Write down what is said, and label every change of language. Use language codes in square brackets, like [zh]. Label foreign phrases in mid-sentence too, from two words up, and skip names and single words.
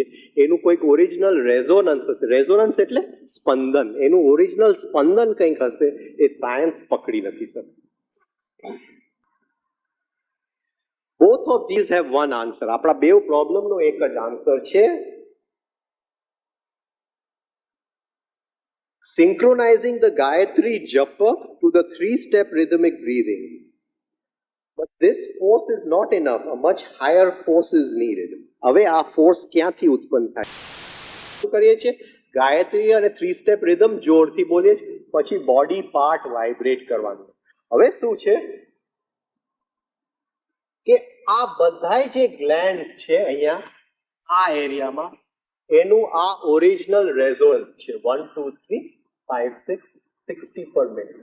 [gu] એનું કોઈક [en] original resonance [gu] હશે. રેઝોનન્સ એટલે સ્પંદન. એનું ઓરિજિનલ સ્પંદન કંઈક હશે, એ સાયન્સ પકડી નથી શકતું. [en] Both of these have one answer. [gu] આપણા બે પ્રોબ્લેમનો એક જ આન્સર છે. [en] Synchronizing the Gayatri Japa to the 3-step rhythmic breathing. But this force is not enough. A much higher force is needed. [gu] હવે આ ફોર્સ ક્યાંથી ઉત્પન્ન થાય? શું કરીએ છીએ? ગાયત્રી અને [en] 3-step rhythm [gu] જોરથી બોલીએ છીએ, પછી [en] body part vibrate [gu] કરવાનું. હવે શું છે કે આ બધાય જે ગ્લેન્ડ્સ છે અહીંયા આ એરિયામાં, એનું આ [en] original resonance [gu] છે 1 2 3 5 6 60 [en] per minute.